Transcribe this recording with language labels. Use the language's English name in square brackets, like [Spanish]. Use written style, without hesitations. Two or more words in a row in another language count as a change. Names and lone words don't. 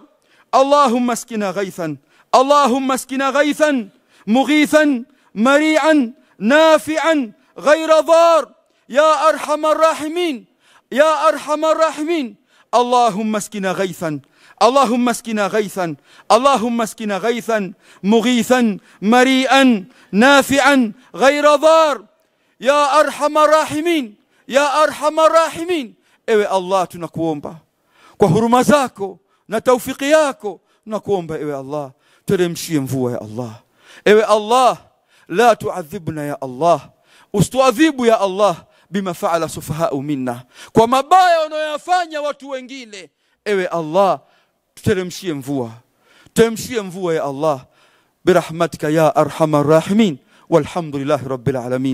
[Arabic] اللهم اسقنا غيثا، اللهم اسقنا غيثا مغيثا مريئا نافعا غير ضار يا أرحم الراحمين، يا أرحم الراحمين. اللهم اسقنا غيثا، اللهم اسقنا غيثا، اللهم اسقنا غيثا مغيثا مريئا نافعا غير ضار يا أرحم الراحمين، يا أرحم الراحمين. [Swahili] ewe Allah, tunakuomba kwa huruma zako na taufiki yako, tunakuomba ewe Allah, teremshie mvua ya Allah. Ewe Allah, [Arabic] لا تعذبنا [Swahili] ya Allah, usituadhibu ya Allah [Arabic] بما فعل السفهاء منا, [Swahili] kwa mabaya wanayofanya watu wengine. Ewe Allah, tuteremshie mvua, teremshie mvua ya Allah [Arabic] برحمتك يا أرحم الراحمين. والحمد لله رب العالمين.